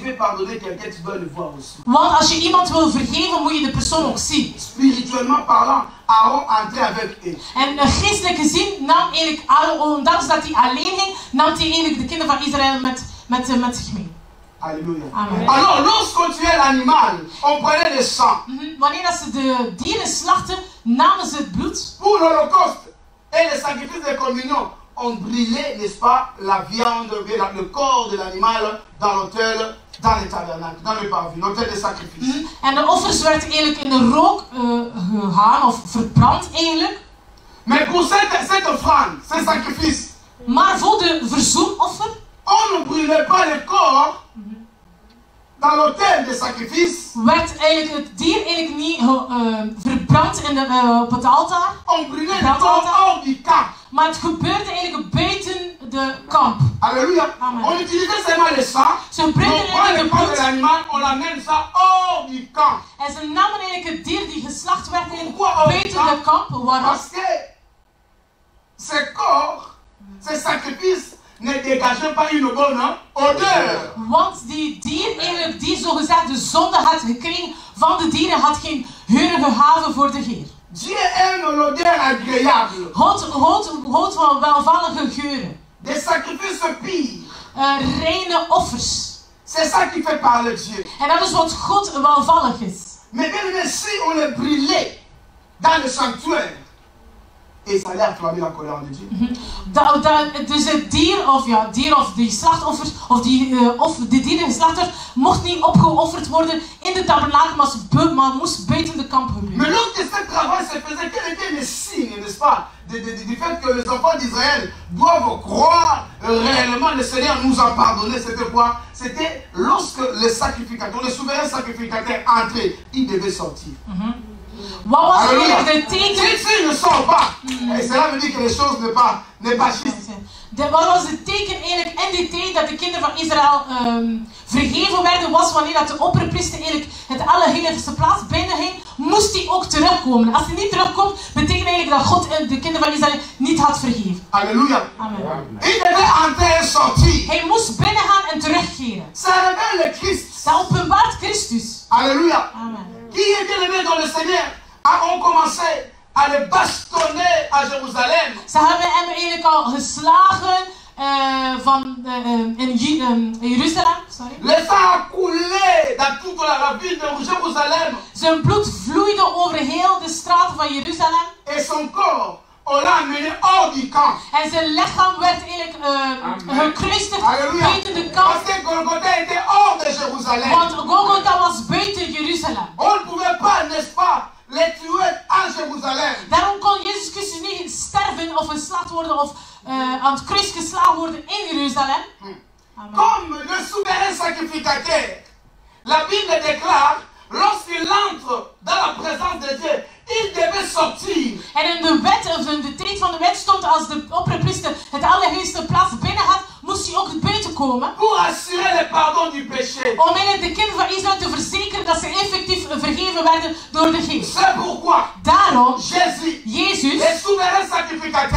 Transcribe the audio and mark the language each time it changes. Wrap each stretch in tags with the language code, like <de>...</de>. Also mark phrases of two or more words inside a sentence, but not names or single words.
<fr>tu veux pardonner quelqu'un, tu dois le voir aussi.</fr> <nl>Want als je iemand wil vergeven, moet je de persoon ook zien.</nl> <fr>Spirituellement parlant, Aaron entrait avec eux.</fr> <nl>En geestelijk gezien nam eigenlijk Aaron, ondanks dat hij alleen ging, nam hij eigenlijk de kinderen van Israël met zich mee.</nl> <fr>Alléluia. Amen. Alors, lorsqu'on tuait l'animal, on prenait le sang.</fr> <nl>Wanneer dat ze de dieren slachten, namen ze het bloed.</nl> <fr>Pour l'Holocauste et les sacrifices de communion, on brûlait, n'est-ce pas, la viande, le corps de l'animal dans l'autel, dans le tabernacle, dans le parvis, l'autel de sacrifice.</fr> <nl>En de offers werden eigenlijk in de rook gegaan of verbrand eigenlijk.</nl> <fr>Mais pour cette offrande, ce sacrifice,</fr> <nl>Maar voor de verzoenoffer</nl> <fr>on ne brûlait pas le corps dans l'autel de sacrifice.</fr> <nl>werd eigenlijk het dier eigenlijk niet verbrand op het altaar.</nl> <fr>On brûlait le corps hors du camp.</fr> <nl>Maar het gebeurde eigenlijk buiten de kamp.</nl> <fr>Alléluia. Amen. On utilisait seulement le sang.</fr> <nl>Ze</nl> <fr>On</fr> <nl>brengen</nl> <fr>prend</fr> <nl>eigenlijk</nl> <fr>le</fr> <nl>het</nl> <fr>corps de</fr> <nl>bloed</nl> <fr>l'animal, on l'amène ça hors du camp.</fr> <nl>en ze namen eigenlijk het dier die geslacht werd eigenlijk</nl> <fr>Pourquoi hors du</fr> <nl>buiten de</nl> <fr>camp?</fr> <nl>kamp. Waarom?</nl> <fr>Parce que ces corps, ces sacrifices ne dégageaient pas une bonne odeur.</fr> <nl>Want die dier eigenlijk die zogezegd de zonde had gekregen van de dieren had geen geurige haven voor de Heer.</nl> <fr>Dieu aime l'odeur agréable.</fr> <nl>Houdt van welvallige geuren.</nl> <fr>Des sacrifices purs.</fr> <nl>Reine offers.</nl> <fr>C'est ça qui fait parler Dieu.</fr> <nl>En dat is wat God welvallig is.</nl> <fr>Mais bien aimé, si on les brûlait dans le sanctuaire, et ça allait enflammer la colère de Dieu.</fr> <nl>Dus het dier of die slachtoffers, of de dierengeslachter mocht niet opgeofferd worden in de tabernakel, maar moest buiten de kamp gebeuren.</nl> <fr>Mais lorsque ce travail se faisait, quel était le signe, n'est-ce pas, du fait que les enfants d'Israël doivent croire réellement le Seigneur nous a pardonné? C'était quoi? C'était lorsque le sacrificateur, le souverain sacrificateur entrait, il devait sortir.</fr> <nl>Wat was eigenlijk de teken?</nl> <fr>S'il ne sort pas, et cela veut dire que les choses n'est pas juste.</fr> <nl>Wat was het teken eigenlijk in die tijd dat de kinderen van Israël vergeven werden, was wanneer dat de opperpriester eigenlijk het allerheiligste plaats binnenging, moest hij ook terugkomen. Als hij niet terugkomt, betekent eigenlijk dat God de kinderen van Israël niet had vergeven.</nl> <fr>Alléluia. Amen. Il devait entrer et sortir.</fr> <nl>Hij moest binnengaan en terugkeren.</nl> <fr>Ça révèle le Christ.</fr> <nl>Dat openbaart Christus.</nl> <fr>Alléluia. Amen. Qui est bien aimé dans le Seigneur ont commencé à le bastonner à Jérusalem.</fr> <nl>Ze hebben hem eigenlijk al geslagen in Jeruzalem. Sorry.</nl> <fr>Le sang a coulé dans toute la ville de Jérusalem.</fr> <nl>Zijn bloed vloeide over heel de straten van Jeruzalem.</nl> <fr>Et son corps, on l'a amené hors du camp.</fr> <nl>En zijn lichaam werd eigenlijk gekruisigd buiten de kamp.</nl> <fr>Parce que Golgotha était hors de Jérusalem.</fr> <nl>Want Golgotha was buiten Jeruzalem.</nl> <fr>On ne pouvait pas, n'est-ce pas, les tuer à Jérusalem.</fr> <nl>Daarom kon Jezus Christus niet sterven of geslacht worden of aan het kruis geslagen worden in Jeruzalem. Amen.</nl> <fr>Comme le souverain sacrificateur, la Bible déclare, lorsqu'il entre dans la présence de Dieu, il devait sortir.</fr> <nl>En in de wet, of in de tijd van de wet stond, als de opperpriester het allerheiligste plaats binnen had, moest hij ook buiten komen.</nl> <fr>Pour assurer le pardon du péché.</fr> <nl>Om eigenlijk de kinderen van Israël te verzekeren dat ze effectief vergeven werden door de Geest.</nl> <fr>C'est pourquoi</fr> <nl>Daarom,</nl> <fr>Jésus, le souverain sacrificateur,</fr>